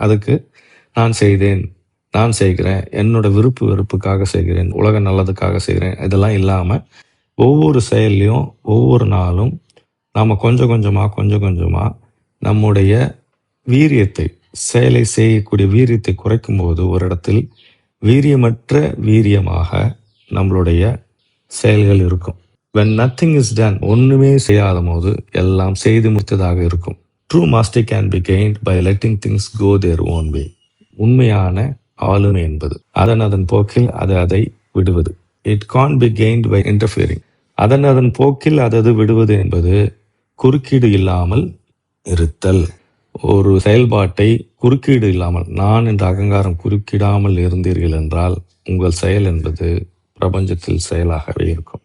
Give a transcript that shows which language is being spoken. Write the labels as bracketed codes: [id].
[ta] அதுக்கு நான் செய்தேன், நான் செய்கிறேன், என்னோட விருப்பு வெறுப்புக்காக செய்கிறேன், உலக நல்லதுக்காக செய்கிறேன், இதெல்லாம் இல்லாமல் ஒவ்வொரு செயல்லையும் ஒவ்வொரு நாளும் நாம் கொஞ்சம் கொஞ்சமாக நம்முடைய வீரியத்தை, செயலை செய்யக்கூடிய வீரியத்தை குறைக்கும் போது ஒரு இடத்தில் வீரியமற்ற வீரியமாக நம்மளுடைய செயல்கள் இருக்கும். [en] when nothing is done, [ta] ஒன்றுமே செய்யாத போது எல்லாம் செய்து முடித்ததாக இருக்கும். [en] True mastery can be gained by letting things go their own way. [ta] உண்மையான ஆளுமை என்பது அதன் போக்கில் அதை விடுவது. [en] It can't be gained by interfering. [ta] அதன் போக்கில் அது விடுவது என்பது குறுக்கீடு இல்லாமல் இருத்தல். ஒரு செயல்பாட்டை குறுக்கீடு இல்லாமல், நான் என்ற அகங்காரம் குறுக்கிடாமல் இருந்தீர்கள் என்றால் உங்கள் செயல் என்பது பிரபஞ்சத்தில் செயலாகவே இருக்கும்.